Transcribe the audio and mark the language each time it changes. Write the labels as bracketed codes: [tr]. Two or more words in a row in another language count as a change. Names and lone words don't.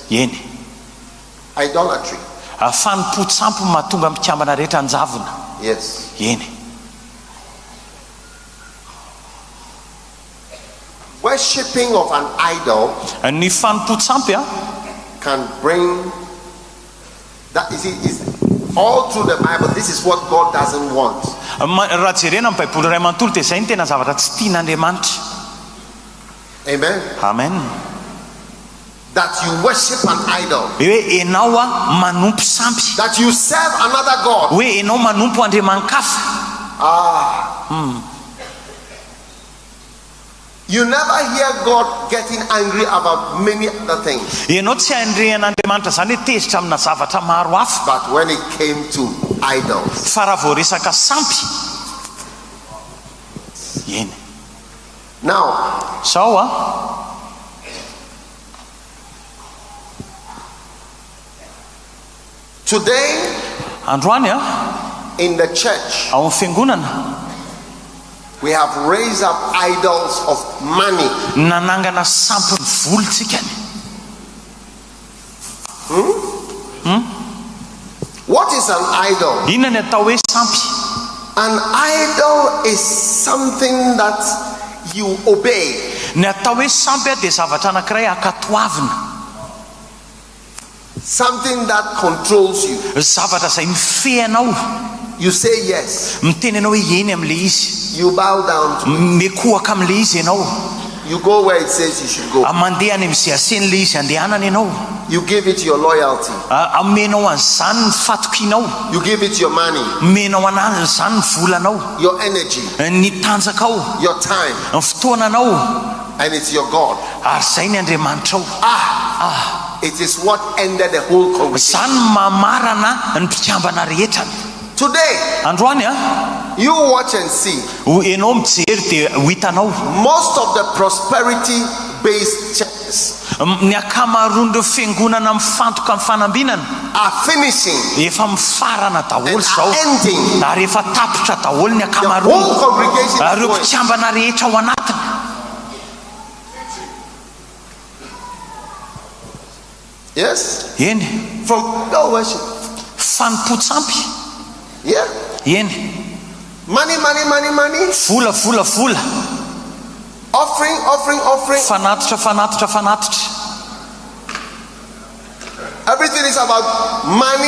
[en] Idolatry. Yes. Worshipping of an idol can bring that. Is all through the Bible, this is what God doesn't want. [mg] Raha jerena amin'ny baiboly ray manontolo dia izay ny tena zavatra tsy tian'Andriamanitra. Amen. Amen. [en] That you worship an idol. [mg] Hoe enao manompo sampy. [en] That you serve another God. [mg] Hoe enao manompo andriamankafa. [en] You never hear God getting angry about many other things. [mg] Enao tsy andrehan'Andriamanitra zany hoe tezitra amina zavatra maro hafa. [en] But when it came to idols. [mg] Fa raha vao resaka sampy. Eny. [en] Now, [mg] sao [en] today, [mg] androany [en] in the church, [mg] ao amin'ny fiangonana, [en] we have raised up idols of money. [mg] Nanangana sampy volontsika ny. [en] What is an idol? [mg] Inona ny atao hoe sampy? [en] An idol is something that you obey. [mg] Ny atao hoe sampy dia zavatra anankiray akatoavina. [en] Something that controls you. [mg] Zavatra izay mifehy anao. [en] You say yes. [mg] Miteny anao hoe eny amin'ilay izy. [en] You bow down to it. [mg] Mekohaka amin'ilay izy ianao. [en] You go where it says you should go. [mg] Mandeha any amin'izay asen'ilay izy andehanana ianao. [en] You give it your loyalty. [mg] Amenao an'izany ny fatokianao. [en] You give it your money. [mg] Menao an'izany ny volanao. [en] Your energy. [mg] Ny tanjakao. [en] Your time. [mg] Ny fotoananao. [en] And it's your God. [mg] Ary zay ny Andriamanitrao. [en] It is what ended the whole congregation. [mg] Zany mamarana ny mpikambana rehetra. [en] Today, [mg] androany [en] you watch and see. [mg] Enao mijery dia hitanao. [en] Most of the prosperity-based churches [mg] ny akamaroan'ireo fiangonana mifantoka amin'ny fanambinana [en] are finishing. [mg] Efa mifarana daholo zao. [en] Ending. [mg] Ary efa tapitra daholo ny [en] The [mg] akamaroana. [en] whole congregation is [mg] Ireo mpikambana rehetra ao anatiny. [en] Yes? [mg] Eny. [en] From the worship. [mg] Fanompo-tsampy. [en] Yeah. [mg] Eny. [en] Money. [mg] Vola. [en] Offering. [mg] Fanatitra. [en] Everything is about money.